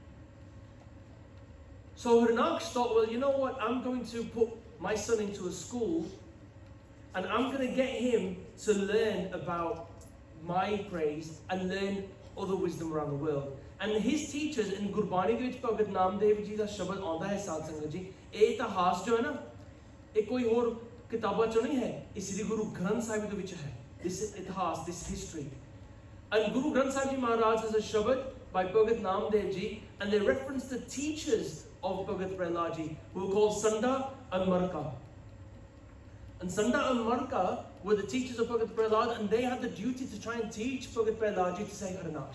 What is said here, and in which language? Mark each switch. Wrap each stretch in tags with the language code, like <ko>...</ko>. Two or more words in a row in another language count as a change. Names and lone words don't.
<en>So Harinaksh thought, well, you know what? I'm going to put my son into a school, and I'm going to get him to learn about my praise and learn other wisdom around the world. And his teachers in</en> <pa>ਗੁਰਬਾਣੀ ਦੇ ਵਿਚ ਭਗਤ ਨਾਮਦੇਵ ਜੀ ਦਾ ਸ਼ਬਦ ਆਉਂਦਾ ਹੈ ਸਾਧ ਸੰਗਤ ਜੀ, ਇਹ ਇਤਿਹਾਸ ਜੋ ਹੈ ਨਾ, ਇਹ ਕੋਈ ਔਰ ਕਿਤਾਬਾਂ ਚੋਂ ਨਹੀਂ ਹੈ, ਇਹ ਸ੍ਰੀ ਗੁਰੂ ਗ੍ਰੰਥ ਸਾਹਿਬ ਦੇ ਵਿਚ ਹੈ,</pa> <en>this itihas, this history. And Guru Granth Sahib Ji Maharaj has a shabad by Bhagat Namdev ji, and they reference the teachers of Bhagat Prahlad ji, who are called Sanda and Marka. And Sanda and Marka were the teachers of Bhagat Prahlad, and they had the duty to try and teach Bhagat Prahlad ji to say Harinaksh.</en>